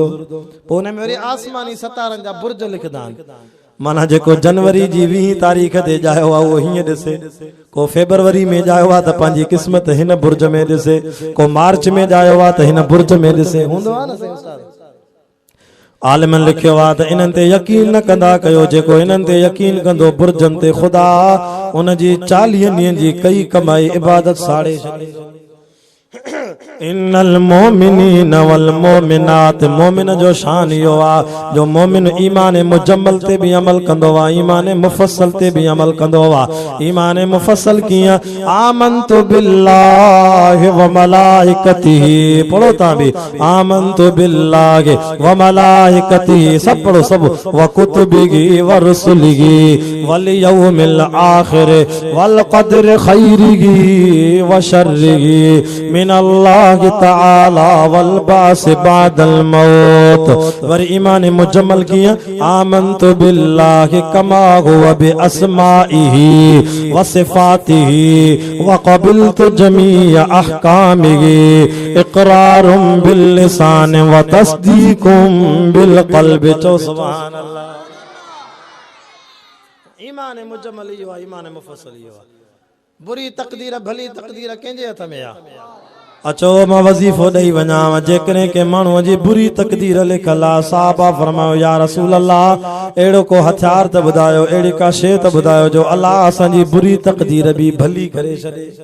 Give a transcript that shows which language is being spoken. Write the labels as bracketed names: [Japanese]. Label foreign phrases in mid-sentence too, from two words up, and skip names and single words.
[Sindhi] पोइ हुन में वरी आसमानी सितारनि जा बुर्ज लिखंदा आहिनि, माना जेको जनवरी जी 20 तारीख़ ते ॼायो आहे उहो हीअं ॾिसे, को फेबरवरी में ॼायो आहे त पंहिंजी क़िस्मत हिन बुर्ज में ॾिसे, को मार्च में ॼायो आहे त हिन बुर्ज में ॾिसे, हूंदो आहे न। आलिमन लिखियो आहे त इन्हनि ते यकीन न कंदा कयो, जेको इन्हनि ते यकीन कंदो बुर्जनि ते, ख़ुदा उन जी 40 ॾींहंनि जी कई कमाई इबादत साड़े छॾे। [Arabic] إن المؤمنين والمؤمنات, [Sindhi] मोमिन जो शान इहो आहे जो मोमिन ईमान मुजम्मल ते भी अमल कंदो आहे, ईमान मुफस्सल ते भी अमल कंदो आहे। ईमान मुफस्सल कीअं, [Arabic] آمنت بالله وملائكته, [Sindhi] पढ़ो ता भी, [Arabic] آمنت بالله وملائكته, [Sindhi] सब पढ़ो सब, [Arabic] وكتبه ورسله واليوم الآخر والقدر خيره وشره من الله تعالى والبعث بعد الموت. [Sindhi] वर ईमान मुजम्मल किया [Arabic] آمنت بالله كما هو بأسمائه وصفاته وقبلت جميع أحكامه إقرار باللسان وتصديق بالقلب. [Sindhi] चो [Arabic] سبحان الله. [Sindhi] ईमान मुजम्मल इहो आहे, ईमान मुफ़स्सल इहो आहे। बुरी तकदीर भली तकदीर कंहिंजे हथ में आहे? अचो मां वज़ीफ़ो ॾेई वञाव। जेकॾहिं के माण्हूअ जी बुरी तकदीर लिखल आहे, साहबा फरमायो [Arabic] يا رسول الله [Sindhi] अहिड़ो को हथियार त ॿुधायो, अहिड़ी का शइ त ॿुधायो जो अल्लाह असांजी बुरी तकदीर बि भली करे छॾे।